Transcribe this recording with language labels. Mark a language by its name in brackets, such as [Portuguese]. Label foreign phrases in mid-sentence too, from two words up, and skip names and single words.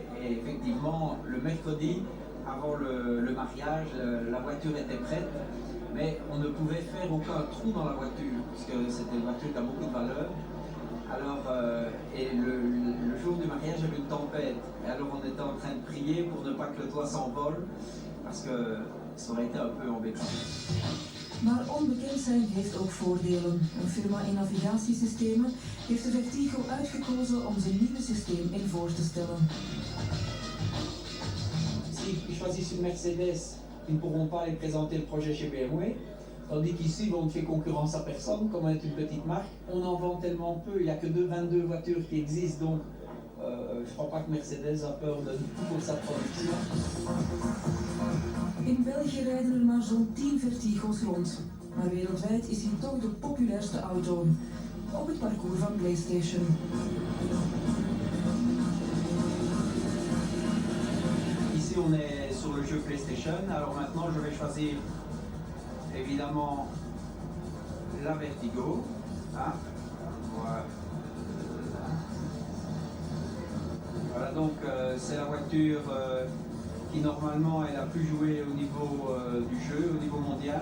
[French] Et effectivement, le mercredi, avant le mariage, la voiture était prête, mais on ne pouvait faire aucun trou dans la voiture, parce que c'était une voiture qui a beaucoup de valeur. Alors, et le jour du mariage, il y avait une tempête. Et alors, on était en train de prier pour ne pas que le toit s'envole, parce que ça aurait été un peu embêtant. [Dutch] Maar onbekend zijn heeft ook voordelen. Een firma in navigatiesystemen heeft de Vertigo uitgekozen om zijn nieuwe systeem in voor te stellen. [French] S'ils choisissent une Mercedes, ils ne pourront pas aller présenter le projet chez BMW. Tandis qu'ici, on ne fait concurrence à personne, comme on est une petite marque. On en vend tellement peu, il n'y a que 22 voitures qui existent, donc je ne crois pas que Mercedes a peur de pour sa production. [Dutch] In België rijden er maar zo'n 10 Vertigo's rond. Maar wereldwijd is hij toch de populairste auto. Op het parcours van PlayStation. [French] Ici, on est sur le jeu PlayStation. Alors maintenant, je vais choisir évidemment la Vertigo. Ah, voilà. Voilà, donc c'est la voiture qui normalement est la plus jouée au niveau du jeu, au niveau mondial.